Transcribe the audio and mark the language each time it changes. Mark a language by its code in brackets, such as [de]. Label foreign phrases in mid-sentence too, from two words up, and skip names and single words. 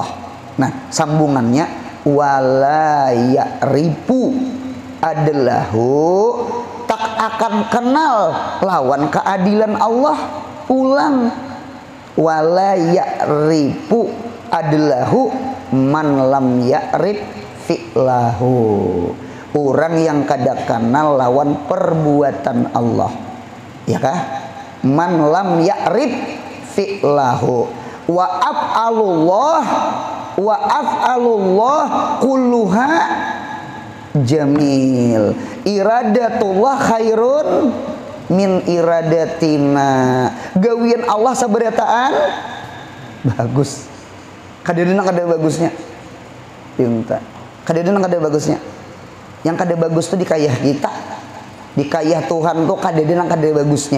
[bjn] Nah, sambungannya [ar] ولا يعرف عدله, [bjn] tak akan kenal lawan keadilan Allah. Ulang, [ar] ولا يعرف عدله من لم يعرف فعله, [bjn] orang yang kada kenal lawan perbuatan Allah, ya kah? [ar] من لم يعرف فعله وأفعال الله كلها جميل، إرادة الله خير من إرادتنا. [bjn] Gawian Allah sabarataan bagus, kadadena kada bagusnya pinta, kadadena kada bagusnya. Yang kada bagus tuh dikayah kita, dikayah Tuhan tuh kadadena kada bagusnya.